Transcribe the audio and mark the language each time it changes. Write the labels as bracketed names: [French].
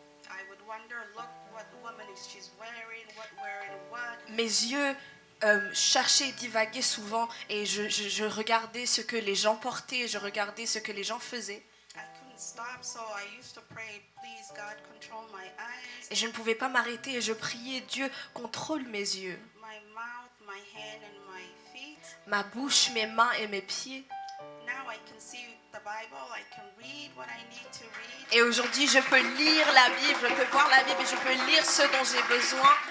[English] I would wonder, look what woman is she's wearing what. [French] Mes yeux cherchaient, divaguaient souvent et je regardais ce que les gens portaient, je regardais ce que les gens faisaient. [English] I couldn't stop, so I used to pray, please God, control my eyes, [French] Et je ne pouvais pas m'arrêter et je priais, Dieu, contrôle mes yeux, [English] my mouth, my hand, and my feet. [French] ma bouche, mes mains et mes pieds. [English] Now I can see the Bible, I can read what I need to read. [French] Et aujourd'hui, je peux lire la Bible, je peux voir la Bible et je peux lire ce dont j'ai besoin.